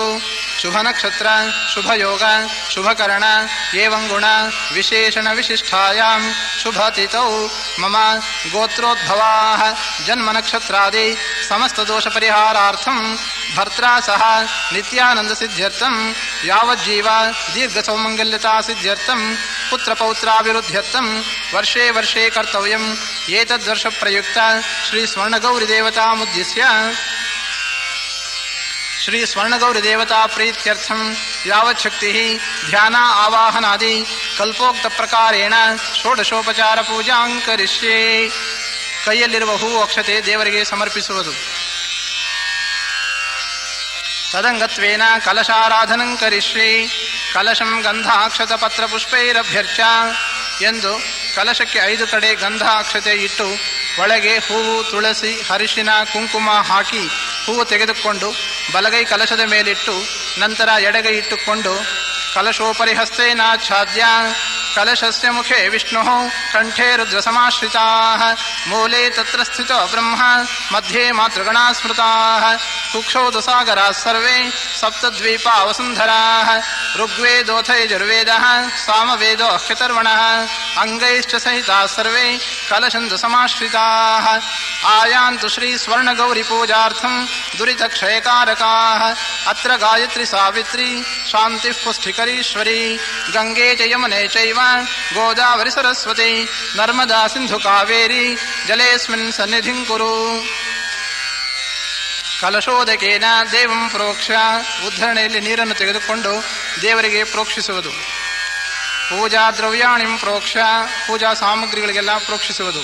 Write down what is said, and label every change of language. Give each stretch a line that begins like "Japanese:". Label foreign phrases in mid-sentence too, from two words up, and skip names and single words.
Sanskrit: ಶುಭನಕ್ಷತ್ರ ಶುಭಯೋಗ ಶುಭಕರಣ ಏವಂ ಗುಣ ವಿಶೇಷಣ ವಿಶಿಷ್ಟಾಯಾಂ ಶುಭತಿಥೌ ಮಮ ಗೋತ್ರೋದ್ಭವಾಃ ಜನ್ಮನಕ್ಷತ್ರಾದಿ ಸಮಸ್ತದೋಷ ಪರಿಹಾರಾರ್ಥಂ ಭರ್ತ್ರಾ ಸಹ ನಿತ್ಯಾನಂದ ಸಿದ್ಧ್ಯರ್ಥಂ ಯಾವಜ್ಜೀವ ದೀರ್ಘ ಸೌಮಂಗಲ್ಯತಾ ಸಿದ್ಧ್ಯರ್ಥಂ ಪುತ್ರಪೌತ್ರಾಭಿವೃದ್ಧ್ಯರ್ಥಂ ವರ್ಷೇ ವರ್ಷೇ ಕರ್ತವ್ಯಂ. ಏತದ್ವರ್ಷ ಪ್ರಯುಕ್ತ ಶ್ರೀ ಸ್ವರ್ಣಗೌರಿದೇವತಾಮುದ್ದೇಶ್ಯ ಶ್ರೀ ಸ್ವರ್ಣಗೌರಿದೇವತಾ ಪ್ರೀತ್ಯರ್ಥಂ ಯಾವಚ್ಛಕ್ತಿ ಧ್ಯಾನ ಆವಾಹನಾದಿ ಕಲ್ಪೋಕ್ತ ಪ್ರಕಾರೇಣ ಷೋಡಶೋಪಚಾರ ಪೂಜಾಂ ಕರಿಷ್ಯೆ.
Kannada: ಕೈಯಲ್ಲಿರುವ ಹೂವು ಅಕ್ಷತೆ ದೇವರಿಗೆ ಸಮರ್ಪಿಸುವುದು.
Sanskrit: ತದಂಗತ್ವೇನ ಕಲಶಾರಾಧನಂ ಕರಿಷ್ಯೆ. ಕಲಶಂ ಗಂಧಾಕ್ಷತ ಪತ್ರ ಪುಷ್ಪೈರಭ್ಯರ್ಚ
Kannada: ಎಂದು ಕಲಶಕ್ಕೆ 5 ಕಡೆ ಗಂಧ ಅಕ್ಷತೆ ಇಟ್ಟು ಒಳಗೆ ಹೂವು ತುಳಸಿ ಅರಿಶಿನ ಕುಂಕುಮ ಹಾಕಿ ಹೂವು ತೆಗೆದುಕೊಂಡು ಬಲಗೈ ಕಲಶದ ಮೇಲಿಟ್ಟು ನಂತರ ಎಡಗೈ ಇಟ್ಟುಕೊಂಡು
Sanskrit: ಕಲಶೋಪರಿ ಹಸ್ತೇನಾಚ್ಛಾದ್ಯ ಕಲಶಸ್ಯ ಮುಖೇ ವಿಷ್ಣುಃ ಕಂಠೇ ರುದ್ರಸಮಾಶ್ರಿತಾಃ ಮೂಲೆ ತತ್ರ ಸ್ಥಿತೋ ಬ್ರಹ್ಮ ಮಧ್ಯೆ ಮಾತೃಗಣಾ ಸ್ಮೃತಾಃ ಕುಕ್ಷೌದಸಾಗರಾಃ ಸರ್ವೇ ಸಪ್ತದ್ವೀಪಾ ವಸುಂಧರಾಃ ಋಗ್ವೇದೋಥ ಯಜುರ್ವೇದಃ ಸಾಮವೇದೋ ಅಖ್ಯತರ್ವಣಃ ಅಂಗೈಶ್ಚ ಸಹಿತಾಃ ಸರ್ವೇ ಕಲಶಂದು ಸಮಾಶ್ರಿತಾಃ ಆಯಾಂತು ಶ್ರೀ ಸ್ವರ್ಣಗೌರಿ ಪೂಜಾರ್ಥಂ ದುರಿತಕ್ಷಯಕಾರಕಾಃ ಅತ್ರ ಗಾಯತ್ರಿ ಸಾವಿತ್ರಿ ಶಾಂತಿಃ ಪುಷ್ಟಿಕರೀಶ್ವರಿ ಗಂಗೆ ಚ ಯಮುನೆ ಚೈವ ಗೋದಾವರಿ ಸರಸ್ವತಿ ನರ್ಮದಾ ಸಿಂಧು ಕಾವೇರಿ ಜಲೇಸ್ಮಿನ್ ಸನ್ನಿಧಿಂ ಕುರು. ಕಲಶೋದಕೇನ ದೇವಂ ಪ್ರೋಕ್ಷ.
Kannada: ಉದ್ಧರಣೆಯಲ್ಲಿ ನೀರನ್ನು ತೆಗೆದುಕೊಂಡು ದೇವರಿಗೆ ಪ್ರೋಕ್ಷಿಸುವುದು.
Sanskrit: ಪೂಜಾ ದ್ರವ್ಯಾಣಿಂ ಪ್ರೋಕ್ಷ.
Kannada: ಪೂಜಾ ಸಾಮಗ್ರಿಗಳಿಗೆಲ್ಲ ಪ್ರೋಕ್ಷಿಸುವುದು.